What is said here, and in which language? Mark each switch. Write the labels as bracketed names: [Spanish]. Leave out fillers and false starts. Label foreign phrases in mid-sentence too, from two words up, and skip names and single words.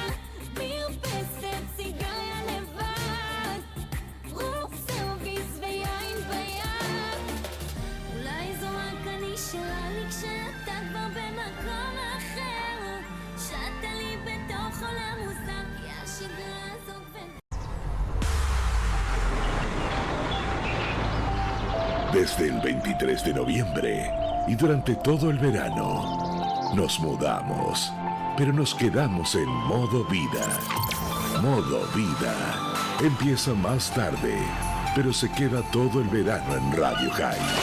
[Hebrew] מרפסת סיגריה לבד, רוח ביס ויין ביד. אולי זו רק אני שרה לי כשאתה כבר במקום אחר. שעת לי בתוך עולם מוזר, כי השגרה הזאת [Spanish] Desde el 23 de noviembre y durante todo el verano, nos mudamos, pero nos quedamos en Modo Vida. Modo Vida empieza más tarde, pero se queda todo el verano en Radio High.